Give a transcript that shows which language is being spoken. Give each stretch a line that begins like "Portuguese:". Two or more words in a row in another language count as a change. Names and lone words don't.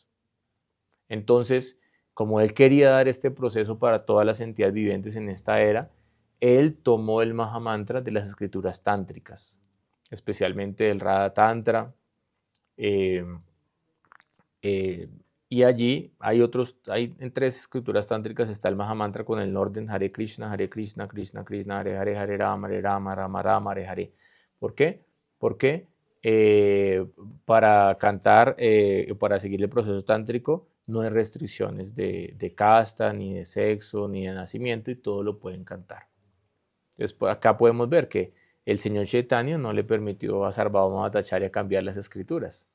Spanish: Entonces, como él quería dar este proceso para todas las entidades vivientes en esta era, él tomó el Mahamantra de las escrituras tántricas, especialmente del Radha Tantra, y allí hay en 3 escrituras tántricas está el Mahamantra con el orden
Sanskrit: Hare Krishna, Krishna Krishna, Hare Hare, Hare Rama, Rama Rama, Hare Hare.
Spanish: ¿Por qué? Porque para cantar, para seguir el proceso tántrico, no hay restricciones de casta, ni de sexo, ni de nacimiento, y todo lo pueden cantar. Entonces, acá podemos ver que el señor Chaitanya no le permitió a Sarvabhauma Bhattacharya cambiar las escrituras.